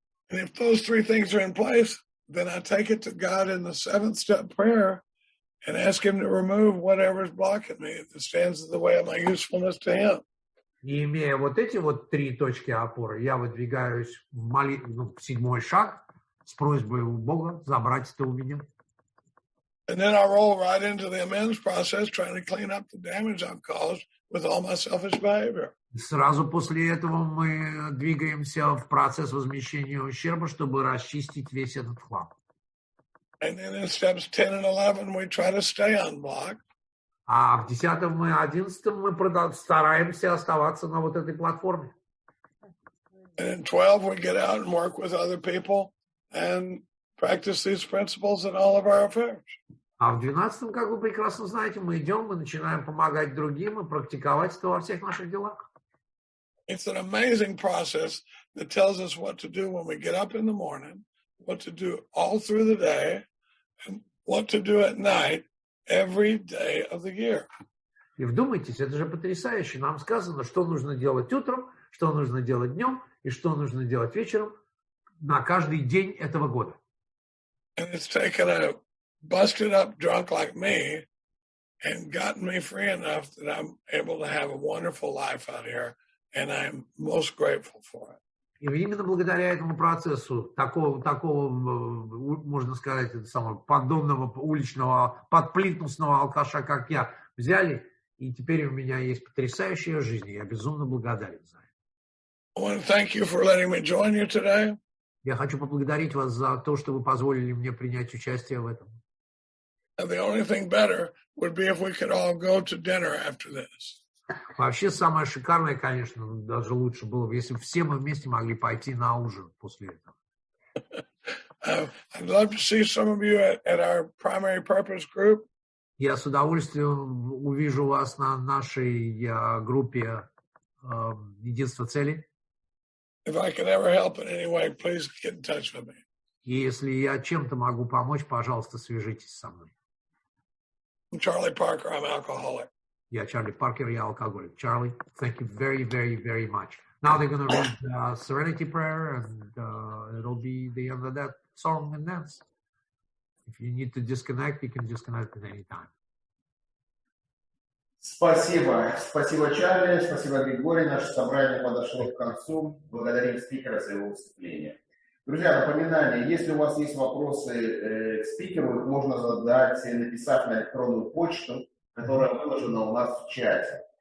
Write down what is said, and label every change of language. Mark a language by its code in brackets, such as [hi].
[en] And if those 3 things are in place, then I take it to God in the 7th step prayer and ask him to remove whatever is blocking me that stands in the way of my usefulness to him. [ru] И имея вот эти вот 3 точки опоры, я выдвигаюсь в 7-й шаг с просьбой у Бога забрать это у меня. [en] And then I roll right into the amends process, trying to clean up the damage I've caused with all my selfish behavior. [ru] Сразу после этого мы двигаемся в процесс возмещения ущерба, чтобы расчистить весь этот хлам. [en] And then in steps 10 and 11, we try to stay on block. [ru] А в 10-м и 11-м мы стараемся оставаться на вот этой платформе. [en] And in 12, we get out and work with other people and practice these principles in all of our affairs. [ru] А в 12-м, как вы прекрасно знаете, мы идем, мы начинаем помогать другим и практиковать это во всех наших делах. [en] It's an amazing process that tells us what to do when we get up in the morning, what to do all through the day, and what to do at night every day of the year. [ru] И вдумайтесь, это же потрясающе. Нам сказано, что нужно делать утром, что нужно делать днем и что нужно делать вечером на каждый день этого года. [en] And it's taken a busted up drunk like me and gotten me free enough that I'm able to have a wonderful life out here, and I'm most grateful for it. [ru] И именно благодаря этому процессу, такого можно сказать, это самого поддонного уличного, подплинтусного алкаша, как я, взяли, и теперь у меня есть потрясающая жизнь, и я безумно благодарен за это. [en] I want to thank you for letting me join you today. [ru] Я хочу поблагодарить вас за то, что вы позволили мне принять участие в этом. [en] And the only thing better would be if we could all go to dinner after this. [ru] Вообще самое шикарное, конечно, даже лучше было бы, если все мы вместе могли пойти на ужин после этого. [en] I'd love to see some of you at our primary purpose group. [ru] Я с удовольствием увижу вас на нашей группе «Единство цели». [en] If I can ever help in any way, please get in touch with me. [ru] И если я чем-то могу помочь, пожалуйста, свяжитесь со мной. [en] I'm Charlie Parker. I'm alcoholic. [ru] Я Чарли Паркер, я алкоголик. [en] Charlie, thank you very, very, very much Now they're going to read Serenity Prayer, and it'll be the end of that song and dance. If you need to disconnect, you can disconnect at any time. [ru] Спасибо. Спасибо, Чарли. Спасибо, Григорий. Наше собрание подошло к концу. Благодарим спикера за его выступление. Друзья, напоминание, если у вас есть вопросы к спикеру, их можно задать, написав на электронную почту, которая выложена у нас в чате.